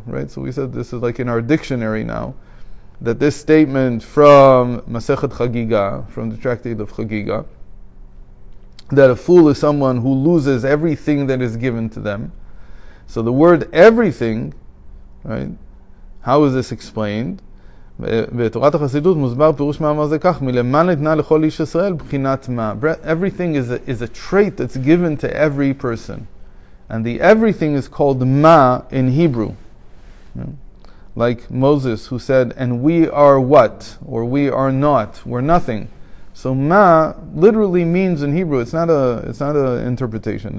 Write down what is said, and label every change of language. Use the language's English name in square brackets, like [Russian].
[English] So we said this is like in our dictionary now, that this statement from Masechet Chagiga, from the tractate of Chagiga, that a fool is someone who loses everything that is given to them. So the word everything, right? How is this explained? [Hebrew] בתורת החסידות מוסבר פירוש מאמר זה כך, מלמעלה ניתנה לכל איש ישראל בחינת מה. [English] Everything is a trait that's given to every person. And the everything is called ma in Hebrew. Like Moses who said, and we are what? Or we are not. We're nothing. So ma literally means in Hebrew, it's not a interpretation.